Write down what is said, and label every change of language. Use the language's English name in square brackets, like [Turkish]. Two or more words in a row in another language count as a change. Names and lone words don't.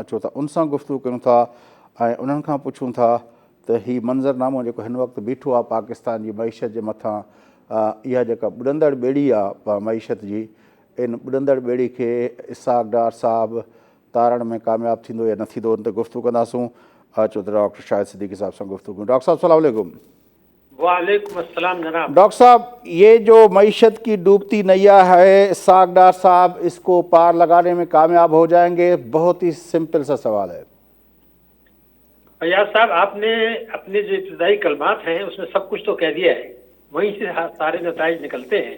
[Sindhi] अचो त उन सां गुफ़्तगू कयूं था ऐं उन्हनि खां पुछूं था त हीउ मंज़रनामो जेको हिन वक़्तु बीठो आहे पाकिस्तान जी मईशत जे मथां, इहा जेका ॿुॾंदड़ ॿेड़ी आहे मईशत जी, इन ॿुॾंदड़ ॿेड़ी खे इसहाक़ डार साहब तारण में कामयाबु थींदो या न थींदो, उन ते गुफ़्तगू कंदासूं। अचो त डॉक्टर शाहिद सिद्दीकी साहब सां गुफ़्तगू। [Urdu] ڈاکٹر صاحب سلام وعلیکم. وعلیکم السلام جناب. ڈاکٹر صاحب، یہ جو معیشت کی ڈوبتی نیا ہے، اسحاق ڈار صاحب اس کو پار لگانے میں کامیاب ہو جائیں گے? بہت ہی سمپل سا سوال ہے. فیاض صاحب، آپ نے اپنے جو ابتدائی کلمات ہیں اس میں سب کچھ تو کہہ دیا ہے، وہیں سے سارے نتائج نکلتے ہیں.